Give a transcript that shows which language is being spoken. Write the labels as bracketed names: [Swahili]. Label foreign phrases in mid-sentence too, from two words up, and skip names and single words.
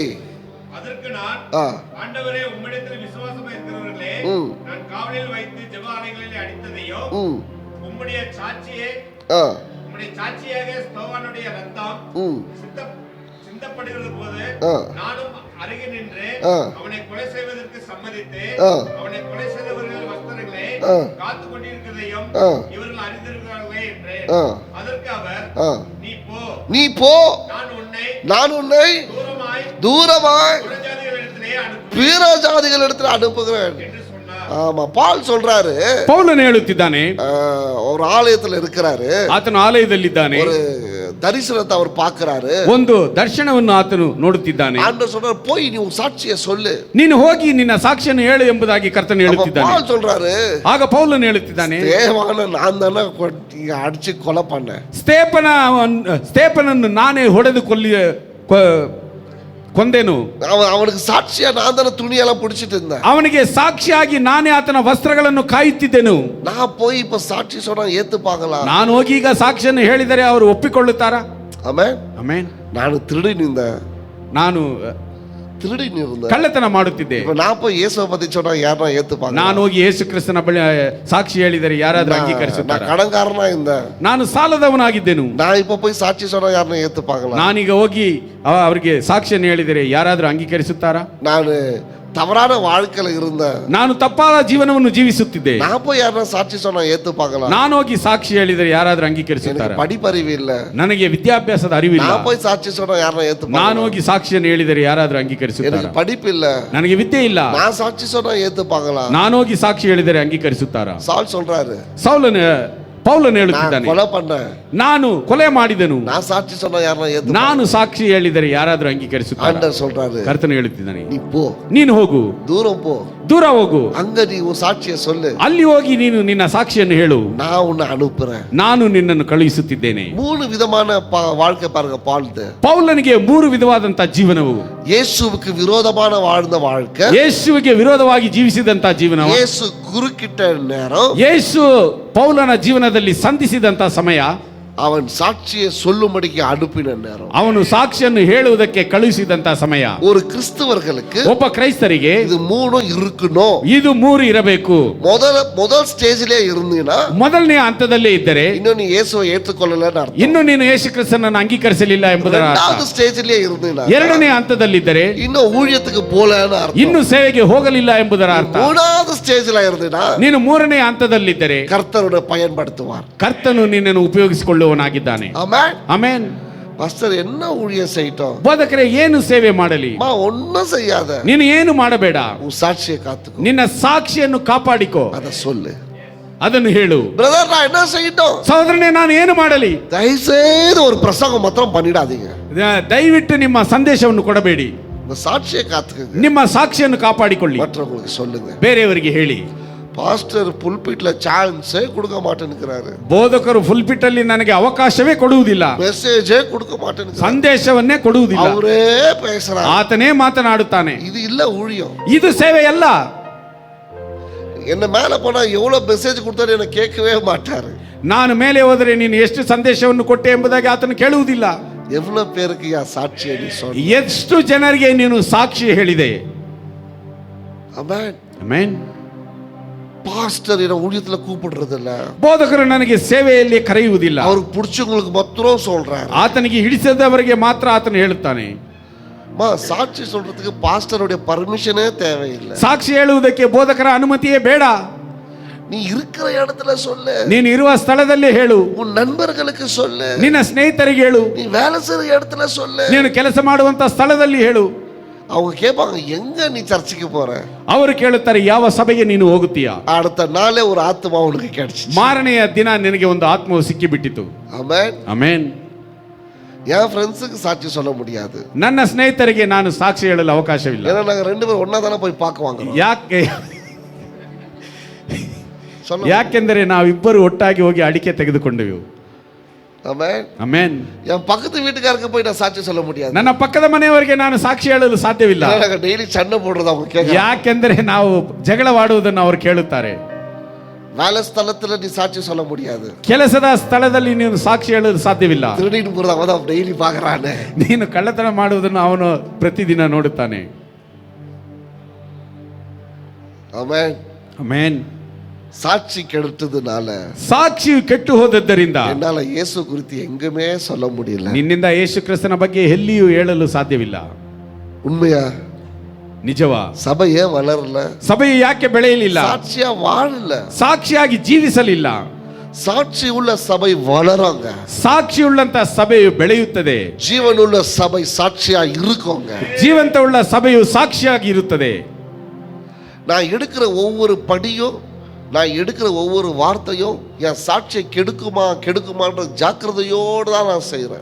[Tamil] அதற்கு நான், ஆண்டவரே, உம்மிடத்தில் விசுவாசம் இருக்கிறவர்களே, நான் காவலில் வைத்து ஜெப ஆலயங்களில் அடித்ததையும் உம்முடைய சாட்சியாக ஸ்தோவானுடைய இரத்தம் சிந்தப்படுகிறது போது நானும் அருகே நின்று அவனை கொலை செய்வதற்கு சம்மதித்து அவனை கொலை செய்தவர்கள் வஸ்திரங்களை காத்து கொண்டிருக்கிறதையும் இவர்கள் அறிந்திருக்கிறார்களே என்றேன். அதற்கு அவர், நீ போ, நான் உன்னை தூரமாய் பிற ஜாதிகளிடத்தில் அனுப்புகிறேன். ஆமா, பால் சொல்றாரு. [Kannada] ಪೌಲನು ಹೇಳುತ್ತಿದ್ದಾನೆ, [Tamil] ஒரு ஆலயத்துல இருக்கிறாரு. [Kannada] ಆತನು ಆಲಯದಲ್ಲಿದ್ದಾನೆ. [Tamil] ஒரு தரிசனத்தை அவர் பார்க்கிறாரு. [Kannada] ಒಂದು ದರ್ಶನವನ್ನು ಆತನು ನೋಡುತ್ತಿದ್ದಾನೆ. [Tamil] ஆண்டவர் சொல்றாரு, போய் நீ உன் சாட்சியை சொல்லு, [Kannada] ನೀನು ಹೋಗಿ ನಿನ್ನ ಸಾಕ್ಷಿಯನ್ನು ಹೇಳು ಎಂಬುದಾಗಿ ಕರ್ತನು ಹೇಳುತ್ತಿದ್ದಾನೆ. [Tamil] பால் சொல்றாரு. [Kannada] ಆಗ ಪೌಲನು ಹೇಳುತ್ತಿದ್ದಾನೆ, [Tamil] தேவான நான் தானே அடிச்சு கொலை பண்ணேன். [Kannada] ಸ್ಟೇಫನನ್ನು ನಾನೇ ಹೊಡೆದು ಕೊಂದೆನು. ಅವನಿಗೆ ಸಾಕ್ಷಿಯ ನಾನು ತಾನೆ [Tamil] துணியெல்லாம் பிடிச்சிட்டு இருந்தேன். [Kannada] ಅವನಿಗೆ ಸಾಕ್ಷಿಯಾಗಿ ನಾನೇ ಆತನ ವಸ್ತ್ರಗಳನ್ನು ಕಾಯುತ್ತಿದ್ದೆನು. [Tamil] நான் போய் இப்ப சாட்சி சொன்னா ஏத்துப்பாங்களா? [Kannada] ನಾನು ಹೋಗಿ ಈಗ ಸಾಕ್ಷಿಯನ್ನು ಹೇಳಿದರೆ ಅವರು ಒಪ್ಪಿಕೊಳ್ಳುತ್ತಾರಾ? ಆಮೆನ್. ಆಮೆನ್. [Tamil] ನಾನು திருடி நின்றேன். [Kannada] ನಾನು [Tamil] திருடி நின்றேன். [Kannada] ಕಳ್ಳತನ ಮಾಡುತ್ತಿದ್ದೆ. [Tamil] இப்ப நான் போய் இயேசுவை பத்தி சொன்னா யாரா ஏத்துப்பாங்க? [Kannada] ನಾನು ಹೋಗಿ ಯೇಸು ಕ್ರಿಸ್ತನ ಬಳಿ ಸಾಕ್ಷಿ ಹೇಳಿದರೆ ಯಾರಾದರೂ ಅಂಗೀಕರಿಸುತ್ತಾರಾ? [Tamil] நான் கடன்காரனா இருந்தேன். [Kannada] ನಾನು ಸಾಲದವನಾಗಿದ್ದೆನು. [Tamil] நான் இப்ப போய் சாட்சி சொன்னா யாரா ஏத்துப்பாங்களா? [Kannada] ನಾನೀಗ ಹೋಗಿ ಅವರಿಗೆ ಸಾಕ್ಷಿಯನ್ನು ಹೇಳಿದರೆ ಯಾರಾದರೂ ಅಂಗೀಕರಿಸುತ್ತಾರಾ? [Tamil] ನಾನು தவறான வாழ்க்கையில இருந்தேன். [Kannada] ನಾನು ತಪ್ಪಾದ ಜೀವನವನ್ನು ಜೀವಿಸುತ್ತಿದ್ದೆ. [Tamil] நான் போய் யாரா சாட்சி சொன்னா ஏத்துப்பாங்களா? [Kannada] ನಾನು ಹೋಗಿ ಸಾಕ್ಷಿ ಹೇಳಿದರೆ ಯಾರಾದರೂ ಅಂಗೀಕರಿಸುತ್ತಾರಾ? [Tamil] படிப்பறிவு ಇಲ್ಲ, [Kannada] ನನಗೆ ವಿದ್ಯಾಭ್ಯಾಸದ ಅರಿವಿಲ್ಲ. [Tamil] நான் போய் சாட்சி சொன்னா யாரா ஏத்துப்பாங்களா? [Kannada] ನಾನು ಹೋಗಿ ಸಾಕ್ಷಿಯನ್ನು ಹೇಳಿದರೆ ಯಾರಾದರೂ ಅಂಗೀಕರಿಸುತ್ತಾರಾ? [Tamil] எனக்கு படிப்பு இல்ல, [Kannada] ನನಗೆ ವಿದ್ಯೆ ಇಲ್ಲ. [Tamil] நான் சாட்சி சொன்னா ஏத்துப்பாங்களா? [Kannada] ನಾನು ಹೋಗಿ ಸಾಕ್ಷಿ ಹೇಳಿದರೆ ಅಂಗೀಕರಿಸುತ್ತಾರಾ? [Tamil] சால் சொல்றாரு. [Kannada] ಪೌಲನು [Tamil] நான் [Kannada] ಹೇಳುತ್ತಿದ್ದಾನೆ, [Tamil] கொலை பண்ணேன், [Kannada] ನಾನು ಕೊಲೆ ಮಾಡಿದೆನು, [Tamil] நான் சாட்சி சொன்ன யாரா ஏத்து [Kannada] ನಾನು ಸಾಕ್ಷಿ ಹೇಳಿದರೆ ಯಾರಾದರೂ ಅಂಗೀಕರಿಸುತ್ತಾರೆ. [Tamil] ஆண்டவர் சொல்றாரு, [Kannada] ಕರ್ತನು ಹೇಳುತ್ತಿದ್ದಾನೆ, [Tamil] நீ போ, [Kannada] ನೀನು ಹೋಗು, [Tamil] தூரம் போ, [Kannada] ದೂರ ಹೋಗು, [Tamil] அங்க நீ உன் சாட்சியை சொல்லு, [Kannada] ಅಲ್ಲಿ ಹೋಗಿ ನೀನು ನಿನ್ನ ಸಾಕ್ಷಿಯನ್ನು ಹೇಳು, [Tamil] நான் உன்னை அனுப்புறேன். [Kannada] ನಾನು ನಿನ್ನನ್ನು ಕಳುಹಿಸುತ್ತಿದ್ದೇನೆ. [Tamil] 3 விதமான வாழ்க்கை பாருங்க பால்து. [Kannada] ಪೌಲನಿಗೆ 3 ವಿಧವಾದಂತ ಜೀವನವು, [Tamil] இயேசுவுக்கு விரோதமான வாழ்ந்த வாழ்க்கை, [Kannada] ಯೇಸುವಿಗೆ ವಿರೋಧವಾಗಿ ಜೀವಿಸಿದಂತ ಜೀವನ, [Tamil] இயேசு குறுக்கிட்ட நேரம், [Kannada] ಯೇಸು ಪೌಲನ ಜೀವನದಲ್ಲಿ ಸಂಧಿಸಿದಂತ ಸಮಯ, [Tamil] அவன் சாட்சியை சொல்லும்படிக்கு அனுப்பின நேரம், [Kannada] ಅವನು ಸಾಕ್ಷಿಯನ್ನು ಹೇಳುವುದಕ್ಕೆ ಕಳುಹಿಸಿದಂತ ಸಮಯ. [Tamil] ஒரு கிறிஸ்தவர்களுக்கு [Kannada] ಒಬ್ಬ ಕ್ರೈಸ್ತರಿಗೆ [Tamil] இது 3 இருக்கணும். [Kannada] ಇದು 3 ಇರಬೇಕು. [Tamil] முதல் ஸ்டேஜ்லயே இருந்தீனா, [Kannada] ಮೊದಲನೇ ಹಂತದಲ್ಲೇ ಇದ್ದರೆ [Tamil] இன்னும் நீ இயேசுவை ஏற்றுக்கொள்ளலன்னு அர்த்தம். [Kannada] ಇನ್ನು ನೀನು ಯೇಸು ಕ್ರಿಸ್ತನನ್ನು ಅಂಗೀಕರಿಸಲಿಲ್ಲ ಎಂಬುದರ ಅರ್ಥ. [Tamil] இரண்டாவது ஸ்டேஜ்லயே இருந்தீனா, [Kannada] ಎರಡನೇ ಹಂತದಲ್ಲಿದ್ದರೆ [Tamil] இன்னும் ஊழியத்துக்கு போலன்னு அர்த்தம். [Kannada] ಇನ್ನು ಸೇವೆಗೆ ಹೋಗಲಿಲ್ಲ ಎಂಬುದರ ಅರ್ಥ. [Tamil] மூணாவது ஸ்டேஜ்ல இருந்தீனா, [Kannada] ನೀನು 3ನೇ ಹಂತದಲ್ಲಿದ್ದರೆ [Tamil] கர்த்தரோட பயன்படுத்துவார். [Kannada] ಕರ್ತನು ನಿನ್ನನ್ನು ಉಪಯೋಗಿಸಿಕೊಳ್ಳುವನಾಗಿದ್ದಾನೆ. [Tamil] ஆமென். [Kannada] ಆಮೆನ್. [Tamil] பாஸ்டர் என்ன ஊழியம் செய்யட்டும்? [Kannada] ಬೋಧಕರೇ, ಏನು ಸೇವೆ ಮಾಡಲಿ? [Tamil] ஒன்னும் செய்யாத, [Kannada] ನೀನು ಏನು ಮಾಡಬೇಡ, [Tamil] உன் சாட்சியை காத்துக்கோ, [Kannada] ನಿನ್ನ ಸಾಕ್ಷಿಯನ್ನು ಕಾಪಾಡಿಕೋ, [Tamil] அத சொல்லு. [Kannada] ಅದನ್ನು ಹೇಳು. [Tamil] பிரதர் நான் என்ன செய்யட்டும்? [Kannada] ಸಹೋದರನೇ, ನಾನು ಏನು ಮಾಡಲಿ? [Tamil] தயவுசெய்து ஒரு பிரசங்கம் மாத்திரம் பண்ணிடாதீங்க. [Kannada] ದಯವಿಟ್ಟು ನಿಮ್ಮ ಸಂದೇಶವನ್ನು ಕೊಡಬೇಡಿ, [Tamil] உங்க சாட்சியை காத்துக்கங்க, [Kannada] ನಿಮ್ಮ ಸಾಕ್ಷಿಯನ್ನು ಕಾಪಾಡಿಕೊಳ್ಳಿ, [Tamil] மற்றவங்களுக்கு சொல்லுங்க. [Kannada] ಬೇರೆಯವರಿಗೆ ಹೇಳಿ. [Tamil] பாஸ்டர் புல்பிட்ல சான்ஸே கொடுக்க மாட்டேன்னுக்கிறாரு, [Kannada] ಬೋಧಕರು ಫುಲ್ಪಿಟ್ ಅಲ್ಲಿ ನನಗೆ ಅವಕಾಶವೇ ಕೊಡುವುದಿಲ್ಲ, [Tamil] மெசேஜே கொடுக்க மாட்டேன்னு, [Kannada] ಸಂದೇಶವನ್ನೇ ಕೊಡುವುದಿಲ್ಲ, [Tamil] அவரೇ பேசுறாரு, [Kannada] ಆತನೇ ಮಾತನಾಡುತ್ತಾನೆ. [Tamil] இது இல்ல ஊழியம். [Kannada] ಇದು ಸೇವೆ ಅಲ್ಲ. [Tamil] என்ன மேல போனா எவ்வளவு மெசேஜ் கொடுத்தாரு என்ன கேட்கவே மாட்டாரு. [Kannada] ನಾನು ಮೇಲೆ ಹೋದರೆ ನೀನು ಎಷ್ಟು ಸಂದೇಶವನ್ನು ಕೊಟ್ಟೆ ಎಂಬುದಾಗಿ ಆತನು ಕೇಳುವುದಿಲ್ಲ. [Tamil] எவ்வளவு பேருக்கு யா சாட்சியை நீ சொன்ன? [Kannada] ಎಷ್ಟು ಜನರಿಗೆ ನೀನು ಸಾಕ್ಷಿ ಹೇಳಿದೆ? [Tamil] ஆமென். [Kannada] ಆಮೆನ್. [Tamil] பாஸ்டர் என்ன ஊழியத்துல கூப்பிடுறது இல்ல, [Kannada] ಬೋಧಕರು ನನಗೆ ಸೇವೆಯಲ್ಲಿ ಕರೆಯುವುದಿಲ್ಲ, [Tamil] அவருக்கு பிடிச்சவங்களுக்கு மாத்திரம் சொல்றாரு. [Kannada] ಆತನಿಗೆ ಹಿಡಿಸದವರಿಗೆ ಮಾತ್ರ ಆತನು ಹೇಳುತ್ತಾನೆ. [Tamil] சாட்சி சொல்றதுக்கு பாஸ்டருடைய பர்மிஷனே தேவையில்லை. [Kannada] ಸಾಕ್ಷಿ ಹೇಳುವುದಕ್ಕೆ ಬೋಧಕರ ಅನುಮತಿಯೇ ಬೇಡ. [Tamil] நீ இருக்கிற இடத்துல சொல்லு, [Kannada] ನೀನು ಇರುವ ಸ್ಥಳದಲ್ಲೇ ಹೇಳು, [Tamil] உன் நண்பர்களுக்கு சொல்லு, [Kannada] ನಿನ್ನ ಸ್ನೇಹಿತರಿಗೆ ಹೇಳು, [Tamil] நீ வேலை செய்யற இடத்துல சொல்லு, [Kannada] ನೀನು ಕೆಲಸ ಮಾಡುವಂತ ಸ್ಥಳದಲ್ಲಿ ಹೇಳು. [Tamil] அவங்க கேட்பாங்க எங்க நீ சர்ச்சுக்கு போற? [Kannada] ಅವರು ಕೇಳುತ್ತಾರೆ, ಯಾವ ಸಭೆಗೆ ನೀನು ಹೋಗುತ್ತೀಯಾ? [Tamil] அடுத்த நாளே ஒரு ஆத்மா உனக்கு கிடைச்சிச்சு. [Kannada] ಮಾರನೆಯ ದಿನ ನಿನಗೆ ಒಂದು ಆತ್ಮವು ಸಿಕ್ಕಿಬಿಟ್ಟಿತು. [Tamil] ஆமென். [Kannada] ಆಮೆನ್. [Tamil] என் ஃப்ரெண்ட்ஸுக்கு சாட்சி சொல்ல முடியாது, [Kannada] ನನ್ನ ಸ್ನೇಹಿತರಿಗೆ ನಾನು ಸಾಕ್ಷಿ ಹೇಳಲು ಅವಕಾಶವಿಲ್ಲ. [Tamil] ஏன்னா நாங்க 2 பேரும் ஒண்ணா தானே போய் பார்க்குவாங்க. [Kannada] ಯಾಕೆ? [Tamil] சொல்ல. [Kannada] ಯಾಕೆಂದರೆ ನಾವಿಬ್ಬರು ಒಟ್ಟಾಗಿ ಹೋಗಿ ಅಡಿಕೆ ತೆಗೆದುಕೊಂಡೆವು. [Tamil] ஆமென். [Kannada] ಆಮೆನ್. [Tamil] என் பக்கத்து வீட்டுக்காரருக்கு போய் நான் சாட்சி சொல்ல முடியாது, [Kannada] ನನ್ನ ಪಕ್ಕದ ಮನೆಯವರಿಗೆ ನಾನು ಸಾಕ್ಷಿ ಹೇಳಲು ಸಾಧ್ಯವಿಲ್ಲ. [Tamil] ஏன்னா நாங்க டெய்லி சண்டை போடுறது அவங்க கேட்க. [Kannada] ಯಾಕೆಂದರೆ ನಾವು ಜಗಳವಾಡುವುದನ್ನು ಅವರು ಕೇಳುತ್ತಾರೆ. [Tamil] வேலை ஸ்தலத்துல நீ சாட்சி சொல்ல முடியாது, [Kannada] ಕೆಲಸದ ಸ್ಥಳದಲ್ಲಿ ನೀನು ಸಾಕ್ಷಿ ಹೇಳಲು ಸಾಧ್ಯವಿಲ್ಲ. [Tamil] திருடிட்டு போறது அவன் தான் டெய்லி பாக்குறானே. [Kannada] ನೀನು ಕಳ್ಳತನ ಮಾಡುವುದನ್ನು ಅವನು ಪ್ರತಿದಿನ ನೋಡುತ್ತಾನೆ. [Tamil] ஆமென். [Kannada] ಆಮೆನ್. [Tamil] சாட்சி கெடுத்ததுனால [Kannada] ಸಾಕ್ಷಿಯು ಕೆಟ್ಟು ಹೋದದ್ದರಿಂದ [Tamil] என்னால இயேசு குறித்து எங்குமே சொல்ல முடியல. [Kannada] ನಿನ್ನಿಂದ ಯೇಸು ಕ್ರಿಸ್ತನ ಬಗ್ಗೆ ಎಲ್ಲಿಯೂ ಹೇಳಲು ಸಾಧ್ಯವಿಲ್ಲ. [Tamil] உண்மையா? [Kannada] ನಿಜವಾ? [Tamil] சபை ஏன் வளரல? [Kannada] ಸಭೆಯು ಯಾಕೆ ಬೆಳೆಯಲಿಲ್ಲ? [Tamil] சாட்சியா வாழல. [Kannada] ಸಾಕ್ಷಿಯಾಗಿ ಜೀವಿಸಲಿಲ್ಲ. [Tamil] சாட்சி உள்ள சபை வளருங்க, [Kannada] ಸಾಕ್ಷಿಯುಳ್ಳಂತ ಸಭೆಯು ಬೆಳೆಯುತ್ತದೆ. [Tamil] ஜீவனுள்ள சபை சாட்சியா இருக்குங்க. [Kannada] ಜೀವಂತವುಳ್ಳ ಸಭೆಯು ಸಾಕ್ಷಿಯಾಗಿ ಇರುತ್ತದೆ. [Tamil] நான் எடுக்கிற ஒவ்வொரு படியும், நான் எடுக்கிற ஒவ்வொரு வார்த்தையும் என் சாட்சியை கெடுக்குமான்ற ஜாக்கிரதையோடு தான் நான் செய்கிறேன்.